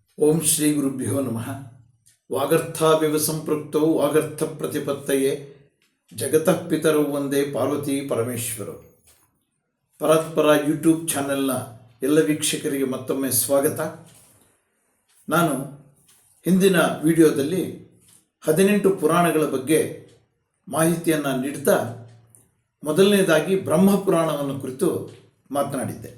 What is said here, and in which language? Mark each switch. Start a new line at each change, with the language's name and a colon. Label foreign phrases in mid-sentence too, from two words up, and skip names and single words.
Sanskrit: ಓಂ ಶ್ರೀ ಗುರುಭ್ಯೋ ನಮಃ. ವಾಗರ್ಥಾವಿವ ಸಂಪೃಕ್ತೌ ವಾಗರ್ಥ ಪ್ರತಿಪತ್ತಯೇ ಜಗತಃ ಪಿತರೌ ಒಂದೇ ಪಾರ್ವತಿ ಪರಮೇಶ್ವರರು.
Kannada: ಪರಸ್ಪರ ಯೂಟ್ಯೂಬ್ ಚಾನೆಲ್ನ ಎಲ್ಲ ವೀಕ್ಷಕರಿಗೆ ಮತ್ತೊಮ್ಮೆ ಸ್ವಾಗತ. ನಾನು ಹಿಂದಿನ ವಿಡಿಯೋದಲ್ಲಿ 18 ಪುರಾಣಗಳ ಬಗ್ಗೆ ಮಾಹಿತಿಯನ್ನು ನೀಡ್ತಾ ಮೊದಲನೇದಾಗಿ ಬ್ರಹ್ಮಪುರಾಣವನ್ನು ಕುರಿತು ಮಾತನಾಡಿದ್ದೆ.